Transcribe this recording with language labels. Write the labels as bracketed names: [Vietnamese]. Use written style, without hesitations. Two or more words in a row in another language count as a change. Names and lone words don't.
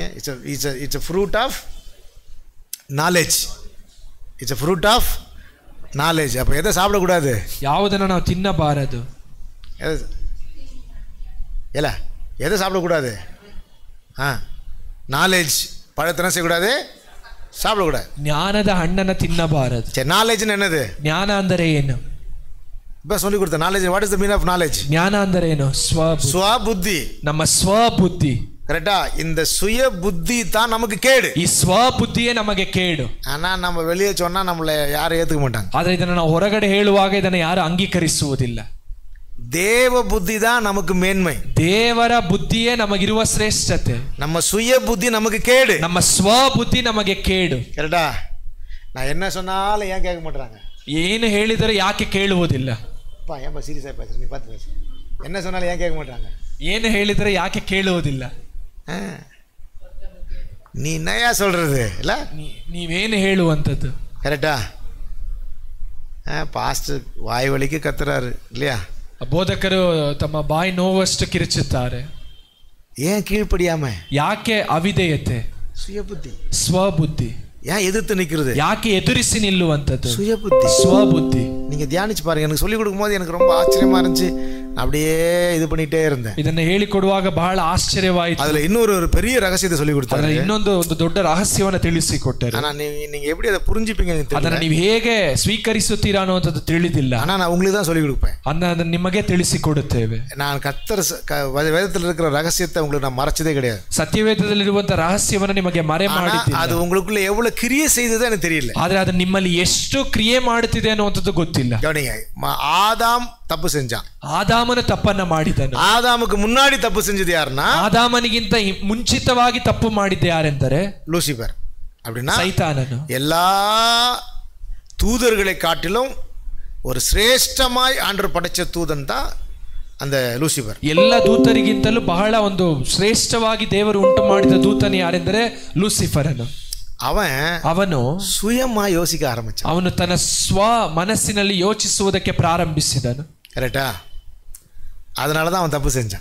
[English] இட்ஸ் a fruit of knowledge. இட்ஸ் a fruit of knowledge. [Tamil] அப்போ எதை சாப்பிடக்கூடாது? [Kannada] ಯಾವುದನ್ನು ನಾವು ತಿನ್ನಬಾರದು? [Tamil] எதை சாப்பிடக்கூடாது? நாலேஜ் பழத்தினா செய்யக்கூடாது, சாப்பிடக்கூடாது. [Kannada] ಜ್ಞಾನದ ಹಣ್ಣನ್ನು ತಿನ್ನಬಾರದು. [Tamil] சரி, நாலேஜ்னு என்னது? [Kannada] ಜ್ಞಾನ ಅಂದರೆ ಏನು? [Tamil] இப்போ சொல்லி கொடுத்த நாலேஜ். [English] what is the mean of knowledge? [Kannada] ಜ್ಞಾನ ಅಂದರೆ ಏನು? ಸ್ವಬುದ್ಧಿ. ನಮ್ಮ ಸ್ವಬುದ್ಧಿ. [Tamil] கரெக்டா? இந்த சுய புத்தி தான் நமக்கு கேடு. [Kannada] ಈ ಸ್ವಬುದ್ಧಿಯೇ ನಮಗೆ ಕೇಡು. [Tamil] ஆனா நம்ம வெளியே சொன்னா நம்மளை யாரும் ஏத்துக்க மாட்டாங்க. [Kannada] ಆದರೆ ಇದನ್ನು ನಾವು ಹೊರಗಡೆ ಹೇಳುವಾಗ ಇದನ್ನು ಯಾರು ಅಂಗೀಕರಿಸುವುದಿಲ್ಲ. [Tamil] தேவ புத்தி தான் நமக்கு மேன்மை. [Kannada] ದೇವರ ಬುದ್ಧಿಯೇ ನಮಗಿರುವ ಶ್ರೇಷ್ಠತೆ. [Tamil] நம்ம சுய புத்தி நமக்கு கேடு. [Kannada] ನಮ್ಮ ಸ್ವಬುದ್ಧಿ ನಮಗೆ ಕೇಡು. [Tamil] கரெக்டா? நான் என்ன சொன்னாலும் ஏன் கேட்க மாட்டாங்க? [Kannada] ಏನು ಹೇಳಿದರೆ ಯಾಕೆ ಕೇಳುವುದಿಲ್ಲ? [Tamil] அப்பா ஏன்பா சீரியஸாக பேசுற? நீ பார்த்து பேசு. என்ன சொன்னாலும் ஏன் கேட்க மாட்டாங்க? [Kannada] ಏನು ಹೇಳಿದರೆ ಯಾಕೆ ಕೇಳುವುದಿಲ್ಲ? [Tamil] நீ என்னையா சொல்றது? இல்லை, [Kannada] ನೀವೇನು ಹೇಳುವಂಥದ್ದು? [Tamil] கரெக்டா? பாஸ்டர் வாய் வலிக்கு கத்துறாரு இல்லையா? [Kannada] ಬೋಧಕರು ತಮ್ಮ ಬಾಯಿ ನೋವಷ್ಟು ಕಿರುಚುತ್ತಾರೆ. [Tamil] ஏன் கீழ்ப்படியாம? [Kannada] ಯಾಕೆ ಅವಿಧೇಯತೆ, [Tamil] சுயபுத்தி. [Kannada] ಸ್ವಬುದ್ಧಿ. [Tamil] ஏன் எதிர்த்து நிக்கிறது? [Kannada] ಯಾಕೆ ಎದುರಿಸಿ ನಿಲ್ಲುವಂಥದ್ದು? [Tamil] சுயபுத்தி, [Kannada] ಸ್ವಬುದ್ಧಿ. [Tamil] நீங்க தியானிச்சு பாருங்க. எனக்கு சொல்லி கொடுக்கும் போது எனக்கு ரொம்ப ஆச்சரியமா இருந்துச்சு. அப்படியே இது பண்ணிட்டே இருந்தேன். [Kannada] ಇದನ್ನ ಹೇಳಿಕೊಡುವಾಗ ಬಹಳ ಆಶ್ಚರ್ಯವಾಯಿತು. [Tamil] அதுல இன்னொரு பெரிய ரகசியத்தை சொல்லி கொடுத்தாரு. [Kannada] ಇನ್ನೊಂದು ದೊಡ್ಡ ರಹಸ್ಯವನ್ನು ತಿಳಿಸಿಕೊಟ್ಟರು. [Tamil] ஆனா நீங்க எப்படி அதை புரிஞ்சுப்பீங்க? [Kannada] ಅದನ್ನ ನೀವು ಹೇಗೆ ಸ್ವೀಕರಿಸುತ್ತೀರಾ ಅನ್ನುವಂಥದ್ದು ತಿಳಿದಿಲ್ಲ. [Tamil] ஆனா நான் உங்களுக்கு தான் சொல்லி கொடுப்பேன். [Kannada] ಅದನ್ನ ನಿಮಗೆ ತಿಳಿಸಿಕೊಡುತ್ತೇವೆ. [Tamil] நான் கர்த்தர் வேதத்தில் இருக்கிற ரகசியத்தை உங்களுக்கு நான் மறைச்சதே கிடையாது. [Kannada] ಸತ್ಯವೇದದಲ್ಲಿರುವಂತಹ ರಹಸ್ಯವನ್ನು ನಿಮಗೆ ಮರೆ ಮಾಡಿದ್ದಿಲ್ಲ. [Tamil] அது உங்களுக்குள்ள எவ்வளவு கிரியை செய்தது எனக்கு தெரியல. [Kannada] ಆದ್ರೆ ಅದು ನಿಮ್ಮಲ್ಲಿ ಎಷ್ಟು ಕ್ರಿಯೆ ಮಾಡುತ್ತಿದೆ ಅನ್ನುವಂಥದ್ದು ಗೊತ್ತಿಲ್ಲ. [Tamil] கவனிங்க, ஆதாம் தப்பு செஞ்சான். [Kannada] ಆದಾಮನ ತಪ್ಪನ್ನ ಮಾಡಿದನು. [Tamil] ஆதாமுக்கு முன்னாடி தப்பு செஞ்சது யாருன்னா, [Kannada] ಆದಾಮನಿಗಿಂತ ಮುಂಚಿತವಾಗಿ ತಪ್ಪು ಮಾಡಿದ್ದೆ ಯಾರೆಂದರೆ [Tamil] லூசிபர். அப்படின்னா [Kannada] ಸೈತಾನನು. [Tamil] எல்லா தூதர்களை காட்டிலும் ஒரு சிரேஷ்டமாய் ஆண்டவர் படைச்ச தூதன் தான் அந்த லூசிபர். [Kannada] ಎಲ್ಲ ದೂತರಿಗಿಂತಲೂ ಬಹಳ ಒಂದು ಶ್ರೇಷ್ಠವಾಗಿ ದೇವರು ಉಂಟು ಮಾಡಿದ ದೂತನು ಯಾರೆಂದರೆ ಲೂಸಿಫರನು. [Tamil] ಅವನು சுயமா யோசிக்க ஆரம்பிச்சான். [Kannada] ಅವನು ತನ್ನ ಸ್ವ ಮನಸ್ಸಿನಲ್ಲಿ ಯೋಚಿಸುವುದಕ್ಕೆ ಪ್ರಾರಂಭಿಸಿದನು. [Tamil] கரெக்டா? அதனாலதான் அவன் தப்பு செஞ்சான்.